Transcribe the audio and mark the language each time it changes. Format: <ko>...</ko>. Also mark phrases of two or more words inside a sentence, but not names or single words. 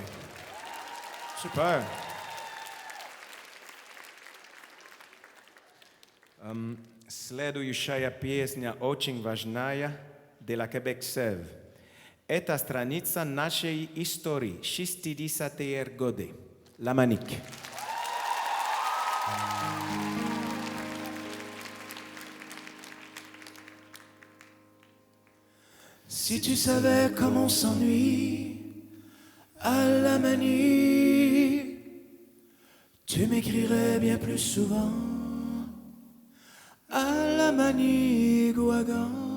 <fr>Super.</fr> <ru>Следующая песня очень важная для Quebec-Sev. Это страница нашей истории, 60-е годы.</ru> <fr>La Manique. Si tu savais comme on s'ennuie à la manie, tu m'écrirais bien plus souvent à la manie, Gouagan.</fr>